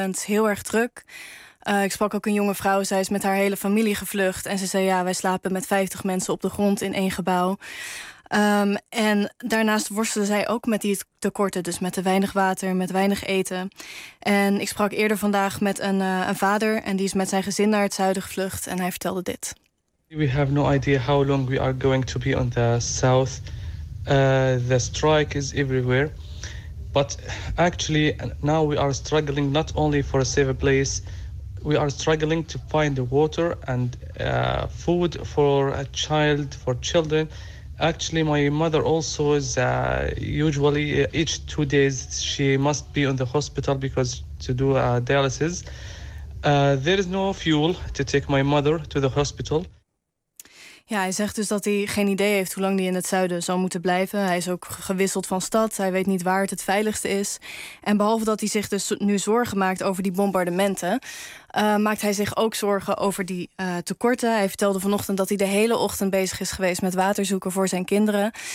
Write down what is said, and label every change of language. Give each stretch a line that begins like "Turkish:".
Dutch: En het is heel erg druk. Ik sprak ook een jonge vrouw, zij is met haar hele familie gevlucht. En ze zei, ja, wij slapen met 50 mensen op de grond in 1 gebouw. En daarnaast worstelden zij ook met die tekorten. Dus met te weinig water, met weinig eten. En ik sprak eerder vandaag met een vader. En die is met zijn gezin naar het zuiden gevlucht. En hij vertelde dit.
English: We have no idea how long we are going to be on the south. The strike is everywhere. But actually, now we are struggling not only for a safe place. We are struggling to find the water and food for a child, for children. Actually, my mother also is usually each 2 days she must be in the hospital because to do dialysis. There is no fuel to take my mother to the hospital.
Dutch: Ja, hij zegt dus dat hij geen idee heeft hoe lang hij in het zuiden zou moeten blijven. Hij is ook gewisseld van stad. Hij weet niet waar het veiligste is. En behalve dat hij zich dus nu zorgen maakt over die bombardementen, maakt hij zich ook zorgen over die tekorten. Hij vertelde vanochtend dat hij de hele ochtend bezig is geweest met water zoeken voor zijn kinderen.